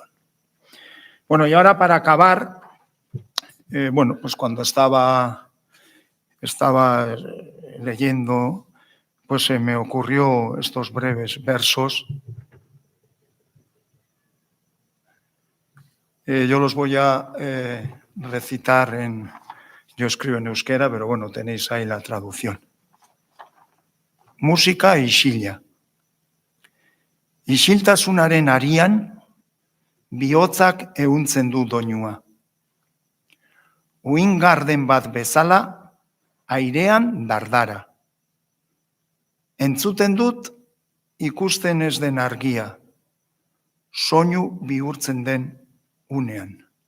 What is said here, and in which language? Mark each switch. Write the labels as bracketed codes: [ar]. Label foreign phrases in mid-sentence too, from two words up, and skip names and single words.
[es] Bueno, y ahora para acabar, bueno, pues cuando estaba leyendo, pues se me ocurrió estos breves versos. Yo los voy a recitar yo escribo en euskera, pero bueno, tenéis ahí la traducción. [eu] Musika isila. Isiltasunaren arian, bihotzak ehuntzen du doinua. Uingarden bat bezala, airean dardara. Entzuten dut, ikusten ez den argia, soinu bihurtzen den unean.